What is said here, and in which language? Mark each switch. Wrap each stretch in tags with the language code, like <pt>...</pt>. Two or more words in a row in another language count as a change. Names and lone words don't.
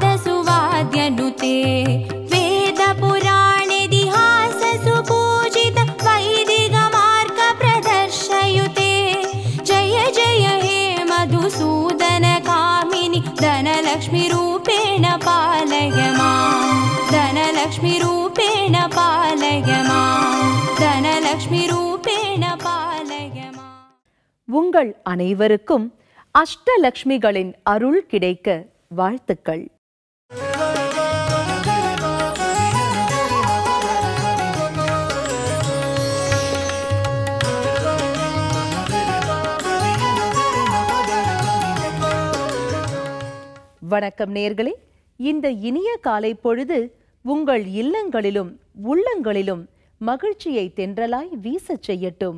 <sa>सुवाद्यनुते वेद पुराणेतिहास सुपूजित वैदिक मार्ग प्रदर्शयुते जय जय हे मधुसूदन कामिनि धनलक्ष्मी रूपेण पालय माम् धनलक्ष्मी रूपेण पालय माम् धनलक्ष्मी रूपेण पालय माम्.</sa> <ta>உங்கள் அனைவருக்கும் அஷ்டலக்ஷ்மிகளின் அருள் கிடைக்க வாழ்த்துக்கள். வணக்கம் நேயர்களே, இந்த இனிய காலை பொழுது உங்கள் இல்லங்களிலும் உள்ளங்களிலும் மகிழ்ச்சியை தென்றலாய் வீசச் செய்யட்டும்.</ta>